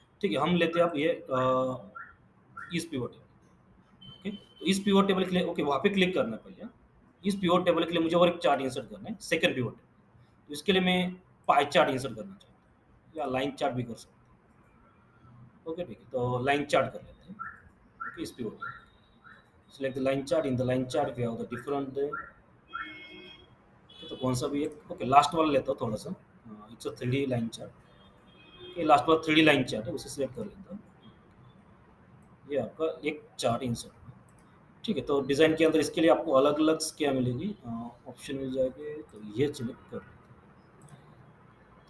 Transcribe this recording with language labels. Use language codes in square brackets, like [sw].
[hi] ठीक है, हम लेते हैं आप ये इस पिवट टेबल। ओके, तो इस पिवट टेबल के लिए, ओके, वहाँ पे क्लिक करना है पहले। इस पिवट टेबल के लिए मुझे और एक चार्ट इंसर्ट करना है, सेकंड पिवट टेबल। तो इसके लिए मैं पाई चार्ट इंसर्ट करना चाहता हूँ या लाइन चार्ट भी कर सकते हैं। ओके, ठीक है, तो लाइन चार्ट कर लेते हैं। [en] okay, [hi] इस pivot [en] select the line chart. In the line chart we have the different [hi] तो कौन सा भी एक, ओके, लास्ट वाला लेता हूँ थोड़ा सा। [en] It's a 3D line chart. [hi] ये लास्ट वाला 3D लाइन चार्ट है, उसे सिलेक्ट कर लेता हूँ। ये आपका एक चार्ट इंसर्ट। ठीक है, तो डिज़ाइन के अंदर इसके लिए आपको अलग अलग क्या मिलेगी, ऑप्शन मिल जाएंगे, तो ये सिलेक्ट कर लेते हैं।